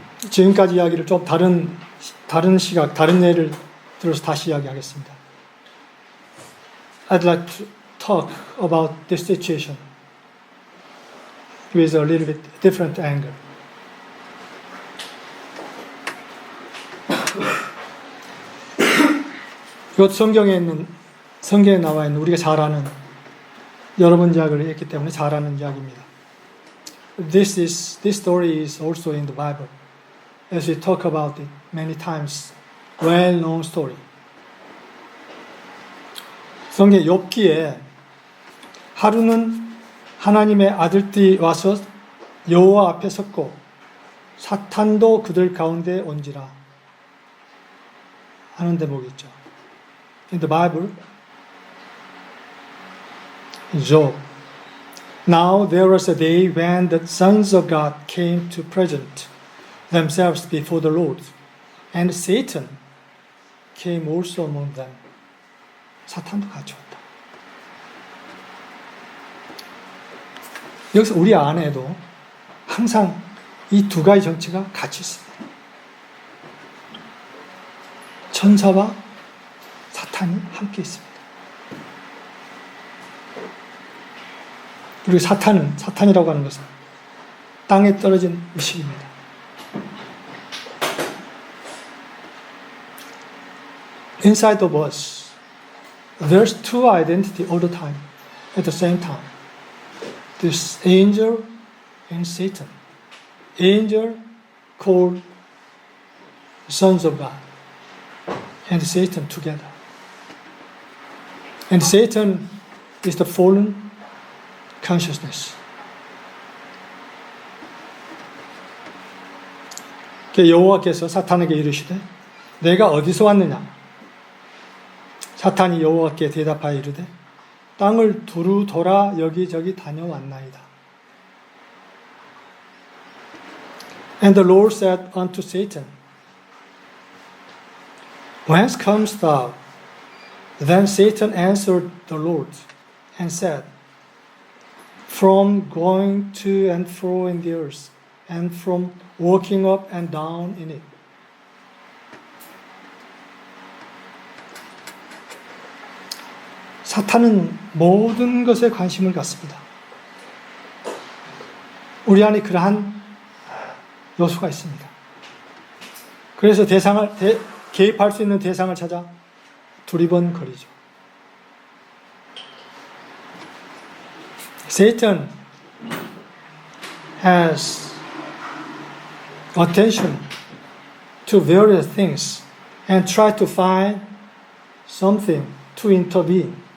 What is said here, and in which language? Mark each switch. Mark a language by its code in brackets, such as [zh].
[ko] 지금까지 이야기를 좀 다른 시각, 다른 예를 들어서 다시 이야기하겠습니다. [en] I'd like to talk about this situation with a little bit different angle. [ko] 이것 성경에 나와 있는 우리가 잘 아는 여러 번 이야기를 했기 때문에 잘 아는 이야기입니다. [en] This story is also in the Bible, as we talk about it many times. Well-known story. [ko] 성경 욥기에 하루는 하나님의 아들들이 와서 여호와 앞에 섰고 사탄도 그들 가운데 온지라 하는 대목이 있죠. [en] In the Bible, in Job. Now there was a day when the sons of God came to present themselves before the Lord, and Satan came also among them. [ko] 사탄도 같이 왔다. 여기서 우리 안에도 항상 이 두 가지 정체가 같이 있습니다. 천사와 사탄이 함께 있습니다. 그리고 사탄이라고 하는 것은 땅에 떨어진 의식입니다. [en] Inside of us, there's two identities all the time, at the same time. This angel and Satan. Angel called sons of God, and Satan together. And Satan is the fallen consciousness. [ko] 여호와께서 사탄에게 이르시되 내가 어디서 왔느냐? 사탄이 여호와께 대답하여 이르되 땅을 두루 돌아 여기저기 다녀왔나이다. [en] And the Lord said unto Satan, Whence comest thou? Then Satan answered the Lord and said, From going to and fro in the earth, and from walking up and down in it. [ko] 사탄은 모든 것에 관심을 갖습니다. 우리 안에 그러한 요소가 있습니다. 그래서 개입할 수 있는 대상을 찾아 두리번거리죠. [en] Satan has attention to various things and try to find something to intervene.